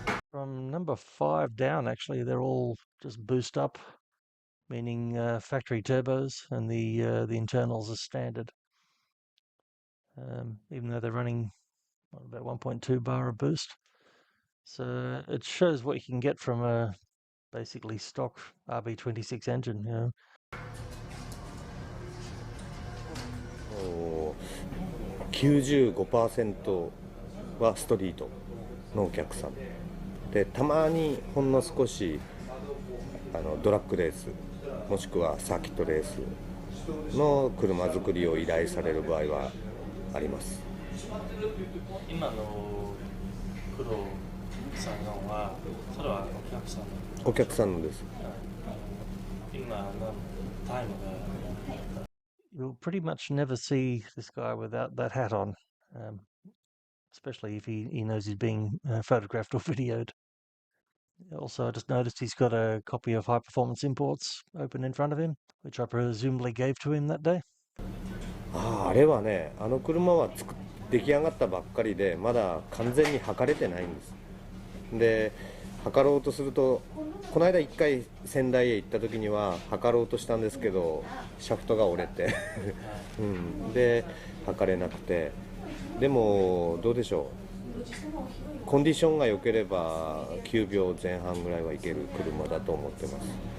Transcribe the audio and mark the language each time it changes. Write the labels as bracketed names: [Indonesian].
[English] From number 5 down, actually, they're all just boost up, meaning factory turbos, and the internals are standard. Even though they're running about 1.2 bar a boost. So it shows what you can get from a basically stock RB26 engine, you know. [Japanese] 95% はストリートのお客さんで、たまにほんの少しドラッグレースもしくはサーキットレースの車作りを依頼される場合はあります。今の工藤さんのはそれはお客さんの？お客さんのです。今のタイムが [English] You'll pretty much never see this guy without that hat on, especially if he knows he's being photographed or videoed. Also, I just noticed he's got a copy of High Performance Imports open in front of him, which I presumably gave to him that day. [Japanese] あれはね、あの車は出来上がったばっかりでまだ完全に測れてないんです。で、測ろうとすると、この間1回仙台へ行った時には測ろうとしたんですけどシャフトが折れて、で測れなくて、でもどうでしょう、コンディションが良ければ9秒前半ぐらいはいける車だと思ってます。